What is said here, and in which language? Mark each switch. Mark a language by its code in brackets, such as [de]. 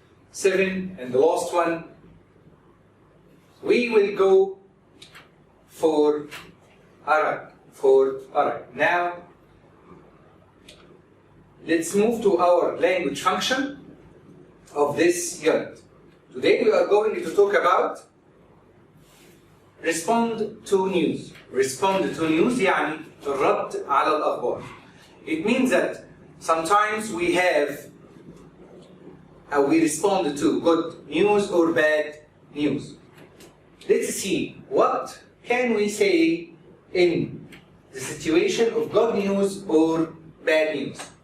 [en] 7, and the last one. We will go for Arab. For Arab. Now, let's move to our language function of this unit. Today we are going to talk about respond to news. Respond to news [ar] يعني الرد على الأخبار. [en] It means that sometimes we have we respond to good news or bad news. Let's see what can we say in the situation of good news or bad news.